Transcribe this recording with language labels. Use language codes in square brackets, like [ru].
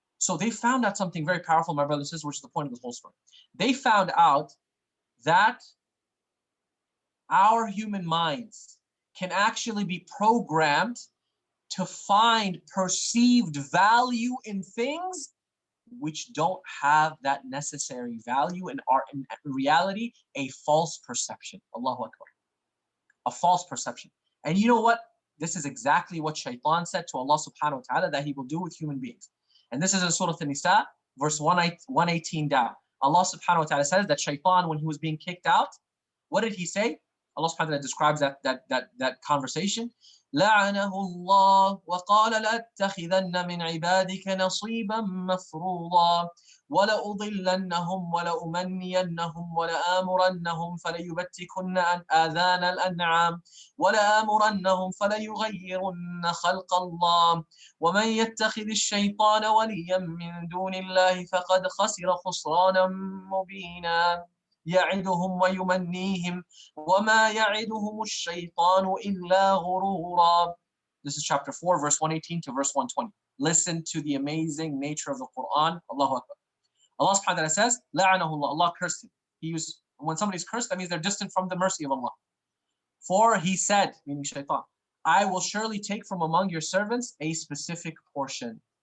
[en] So they found out something very powerful, my brothers and sisters, which is the point of this whole story. They found out that our human minds can actually be programmed to find perceived value in things which don't have that necessary value and are in reality a false perception. Allahu Akbar. A false perception. And you know what? This is exactly what Shaitan said to Allah subhanahu wa ta'ala that he will do with human beings. And this is in Surah An-Nisa, verse 118 down. Allah subhanahu wa ta'ala says that Shaitan, when he was being kicked out, what did he say? Allah subhanahu wa ta'ala describes that conversation. [ar] لعنه الله وقال لأتخذن من عبادك نصيبا مفروضا ولأضلنهم ولأمنينهم ولآمرنهم فليبتكن آذان الأنعام ولآمرنهم فليغيرن خلق الله ومن يتخذ الشيطان وليا من دون الله فقد خسر خسرانا مبينا يعدهم ويمنيهم وما يعدهم الشيطان إلا غرورا. [en] This is chapter 4, verse 118 to verse 120. Listen to the amazing nature of the Quran. Allahu Akbar. Allah subhanahu wa ta'ala says, [ar] لعنه الله, [en] Allah cursed him. When somebody's cursed, that means they're distant from the mercy of Allah. For he said, meaning Shaitan, I will surely take from among your servants a specific portion.